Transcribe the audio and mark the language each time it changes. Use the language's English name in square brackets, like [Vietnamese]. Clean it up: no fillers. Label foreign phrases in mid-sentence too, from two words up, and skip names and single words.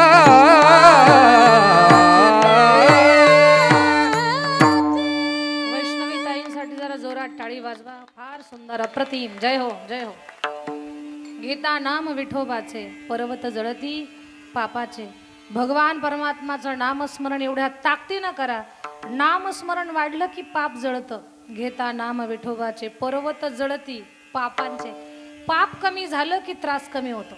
[Marathi] वैष्णवी ताईंसाठी जरा जोरात टाळी वाजवा. फार सुंदर अप्रतिम. जय हो जय हो. घेता नाम विठोबाचे, पर्वत जळती पापाचे. भगवान परमात्माचं नामस्मरण एवढ्या ताकदीनं करा. नामस्मरण वाढलं की पाप जळतं. घेता नाम विठोबाचे, पर्वत जळती पापांचे. पाप कमी झालं की त्रास कमी होतो.